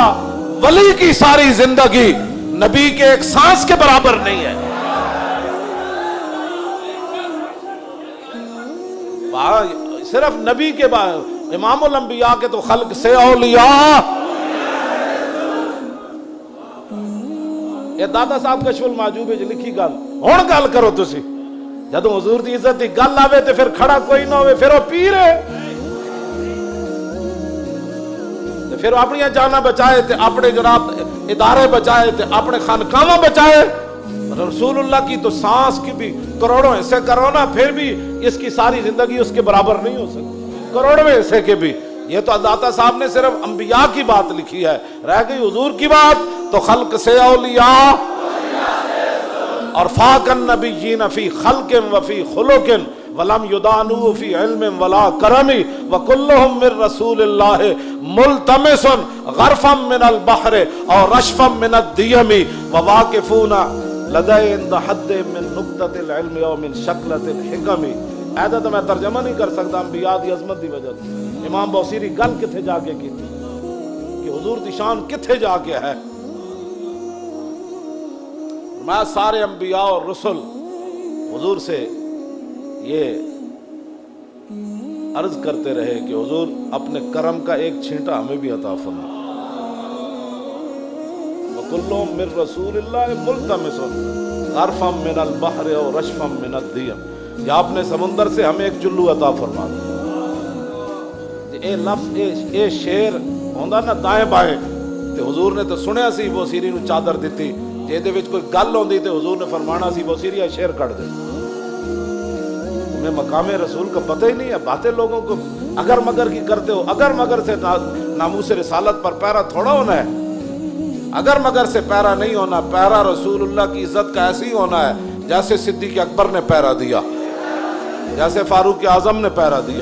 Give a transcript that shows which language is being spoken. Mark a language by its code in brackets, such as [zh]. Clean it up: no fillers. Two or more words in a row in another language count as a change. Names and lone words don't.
[ur] ولی کی ساری زندگی نبی کے ایک سانس کے برابر نہیں ہے. صرف نبی کے بعد امام الانبیاء کے تو خلق سے اولیاء. [pa] یہ دادا صاحب کشف المعجوب وچ لکھی گل ہن گل کرو تسی. جدوں حضور دی عزت دی گل آوے تے پھر کھڑا کوئی نہ ہوئے پھر وہ پیر ہے. تے پھر اپنی جاناں بچائے تے اپنے جناب ادارے بچائے تے اپنے خانقاہاں بچائے. [ur] رسول اللہ کی تو سانس کی بھی کروڑوں حصے کرو نا پھر بھی اس کی ساری زندگی اس کے برابر نہیں ہو سکتی. کروڑویں حصے کے بھی. یہ تو داتا صاحب نے صرف انبیاء کی بات لکھی ہے. رہ گئی حضور کی بات تو خلق سے اولیاء اور [ar] فاق النبیین فی خلق و فی خلق ولم یدانو فی علم ولا کرم وکلہم من رسول اللہ ملتمس غرفا من البحر اور رشفا من الدیم وواقفون لدی عند حد من نقطۃ العلم و من شکلۃ الحکم. [pa] ایسا تو میں ترجمہ نہیں کر سکتا انبیاء دی عظمت دی وجہ سے. امام بوصیری گل کتھے جا کے کی کہ حضور دی شان کتھے جا کے ہے. [ur] میں سارے انبیاء اور رسل حضور سے یہ عرض کرتے رہے کہ حضور اپنے کرم کا ایک چھینٹا ہمیں بھی عطا فرما. [ar] وَكُلُّهُم مِّن رَّسُولِ اللَّهِ مُلْتَمِسٌ غَرْفًا مِّنَ الْبَحْرِ وَرَشْفًا مِّنَ الدِّيَمِ. [ur] یا اپنے سمندر سے ہمیں ایک چلو عطا فرما دے. [pa] اے لفظ اے شیر ہوندا نا دائیں بائیں تے حضور نے تو سنیا سی بوصیری نو چادر دتی. جے دے وچ کوئی گل ہوندی تے حضور نے فرمانا سی بوصیری اے شیر کٹ دے. [ur] تمہیں مقام رسول کا پتہ ہی نہیں ہے. باتیں لوگوں کو اگر مگر کی کرتے ہو. اگر مگر سے ناموس رسالت پر پیرا تھوڑا ہونا ہے. اگر مگر سے پیرا نہیں ہونا. پیرا رسول اللہ کی عزت کا ایسے ہی ہونا ہے جیسے صدیق اکبر نے پیرا دیا, جیسے فاروق اعظم نے پیرا دیا.